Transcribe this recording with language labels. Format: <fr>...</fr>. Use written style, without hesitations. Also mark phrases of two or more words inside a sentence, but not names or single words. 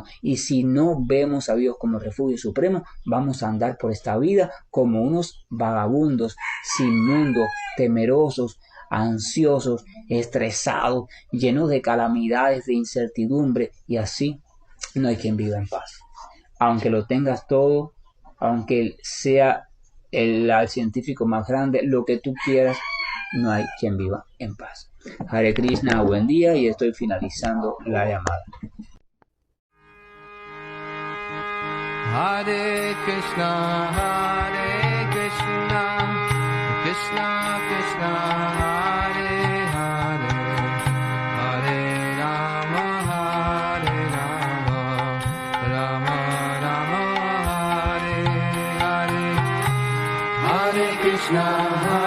<es>Y si no vemos a Dios como refugio supremo, vamos a andar por esta vida como unos vagabundos, sin mundo, temerosos, ansiosos, estresados, llenos de calamidades, de incertidumbre, y así no hay quien viva en paz. Aunque lo tengas todo, aunque sea el científico más grande, lo que tú quieras, no hay quien viva en paz.</es> <sa>हरे कृष्ण,</sa> <es>buen día, y estoy finalizando la llamada.</es> <sa>हरे कृष्ण, कृष्ण कृष्ण, हरे हरे, हरे राम, राम राम, हरे हरे, हरे कृष्ण.</sa>